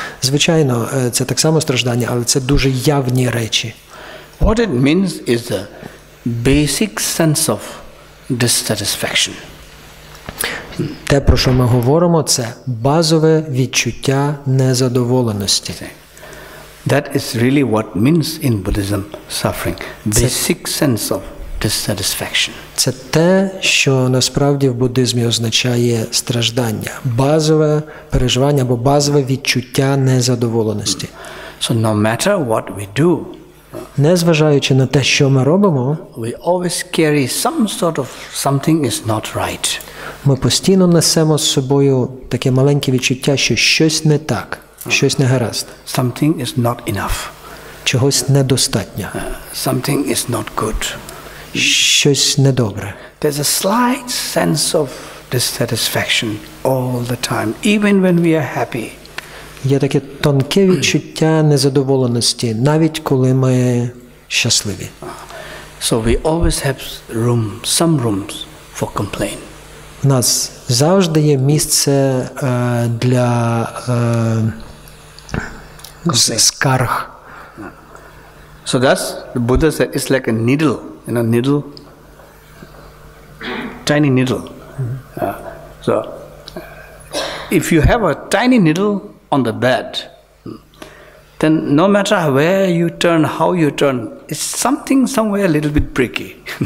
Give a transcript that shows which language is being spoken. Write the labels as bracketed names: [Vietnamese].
[Ukrainian] Звичайно, це так само страждання, але це дуже явні речі. [English] What it means is the basic sense of dissatisfaction. [Ukrainian] Те, про що ми говоримо, це базове відчуття незадоволеності. [English] That is really what means in Buddhism suffering. Basic sense of dissatisfaction. [Ukrainian] Це те, що насправді в буддизмі означає страждання, базове переживання або базове відчуття незадоволеності. [English] So no matter what we do, [Ukrainian] незважаючи на те, що ми робимо, [English] we always carry some sort of something is not right. [Ukrainian] Ми постійно несемо з собою таке маленьке відчуття, що щось не так, щось не гаразд. [English] Something is not enough. [Ukrainian] Чогось недостатньо. [English] Something is not good. [Ukrainian] Щось недобре. [English] There's a slight sense of dissatisfaction all the time, even when we are happy. [Ukrainian] Є таке тонке відчуття незадоволеності, навіть коли ми щасливі. [English] So we always have some rooms for complaint. [Ukrainian] У нас завжди є місце для скарг. [English] So that's, the Buddha said, it's like a needle, needle, tiny needle. So if you have a tiny needle on the bed, then no matter where you turn, how you turn, it's something somewhere a little bit pricky.